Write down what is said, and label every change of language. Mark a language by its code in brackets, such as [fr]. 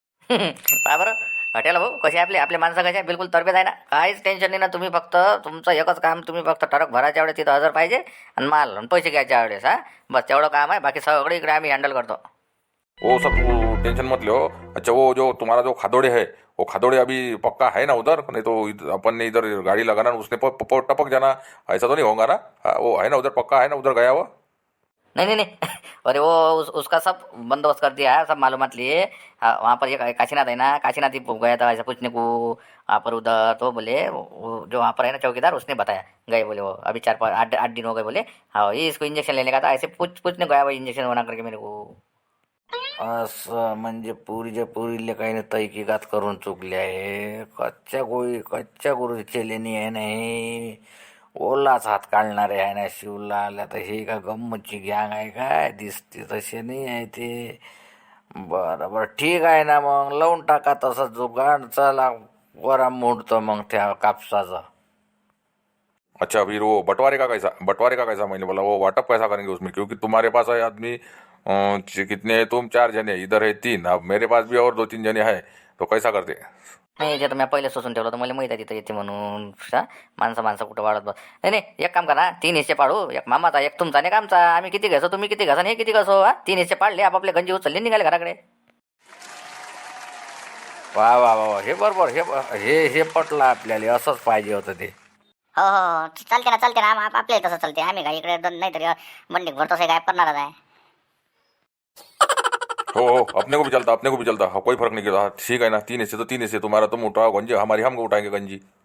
[mr] पहा बरं हॉटेल भाऊ कसे आपले माणसं कसे बिलकुल तरबेज आहे ना. काहीच टेन्शन नाही ना. तुम्ही फक्त तुमचं एकच काम, तुम्ही फक्त टरक भरायच्या वेळेस तिथं हजर पाहिजे आणि माल आणि पैसे घ्यायच्या वेळेस. हा बस तेवढं काम आहे. बाकी सगळे इकडे आम्ही हँडल करतो. [hi] वो सब टेंशन मत लो. अच्छा वो जो तुम्हारा जो खादोड़े है, वो खादोड़े अभी पक्का है ना उधर, नहीं तो अपन ने इधर गाड़ी लगाना उसने टपक जाना, ऐसा तो नहीं होगा ना. हाँ, वो है ना उधर, पक्का है ना उधर गया हुआ. नहीं अरे वो उसका सब बंदोबस्त कर दिया है, सब मालूमात लिए. वहाँ पर एक काशीनाथ है ना, काशीनाथ ही गया था ऐसा पूछने को वहाँ पर उधर. तो बोले वो जो वहाँ पर है ना चौकीदार, उसने बताया. गए बोले वो अभी 4-5-8 दिन हो गए बोले. हाँ ये इसको इंजेक्शन लेने का था, ऐसे पूछने गया वो इंजेक्शन बना करके मेरे को. [mr] असं म्हणजे पुरीले काही तैकिकात करून चुकले आहे. कच्च्या गुरुचे लेणी आहे ना, हे ओलाच हात काढणारे आहे ना शिवलाल. आता हे का गम्मतची गँग आहे काय, दिसते तसे नाही आहे ते. बरं ठीक आहे ना, मग लावून टाका तसं जुगाड. चला वरा मोडतो मग त्या कापसाचा. [hi] अच्छा फिर वो बंटवारे का कैसा मैंने बोला वो वाटप कैसा करेंगे उसमें, क्योंकि तुम्हारे पास है आदमी कितने है तुम, 4 जने, इधर है 3, अब मेरे पास भी और 2-3 जने है, तो कैसा करते. [mr] नाही ते तर मी पहिले सोसून ठेवलं होतं, मला माहिती आहे तिथं येते म्हणून. माणसं कुठं वाढत बस. नाही एक काम करा, 3 हिस्से पाडू. एक मामाचा, एक तुमचा आणि एक आमचा. आम्ही किती घ्यायचो, तुम्ही किती घ्यासा, हे किती कसो. 3 हिस्से पाडले, आपापले गंजी उचलले, निघाले घराकडे. वा हे बरोबर. हे पटलं आपल्याला. असंच पाहिजे होतं ते. हो चालते ना आपल्याला तसं चालते. आम्ही काय इकडे नाही तरी बंडी भरतो गायब करणारच आहे. [hi] हो अपने को भी चलता, हाँ, कोई फर्क नहीं गिरा. ठीक है ना, 3 हिस्से तो 3 हिस्से, तुम्हारा तुम उठाओ गंजी, हमारी हम उठाएंगे गंजी.